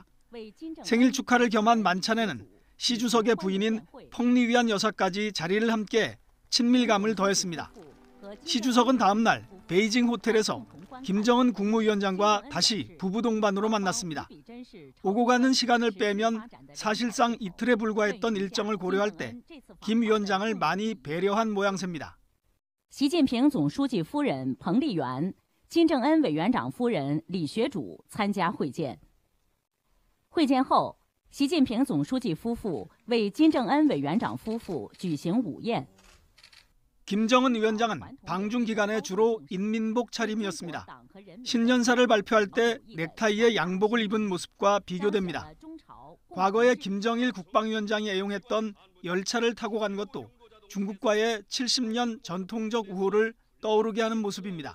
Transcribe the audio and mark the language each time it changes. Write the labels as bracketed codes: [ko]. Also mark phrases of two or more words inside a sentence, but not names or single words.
[ko] 생일 축하를 겸한 만찬에는 시 주석의 부인인 펑리위안 여사까지 자리를 함께 친밀감을 더했습니다. 시 주석은 다음 날 베이징 호텔에서 김정은 국무위원장과 다시 부부 동반으로 만났습니다. 오고 가는 시간을 빼면 사실상 이틀에 불과했던 일정을 고려할 때 김 위원장을 많이 배려한 모양새입니다. [zh] 习近平总书记夫人彭丽媛、金正恩委员长夫人李学主参加会见。会见后，习近平总书记夫妇为金正恩委员长夫妇举行午宴。 [ko] 김정은 위원장은 방중 기간에 주로 인민복 차림이었습니다. 신년사를 발표할 때 넥타이에 양복을 입은 모습과 비교됩니다. 과거에 김정일 국방위원장이 애용했던 열차를 타고 간 것도 중국과의 70년 전통적 우호를 떠오르게 하는 모습입니다.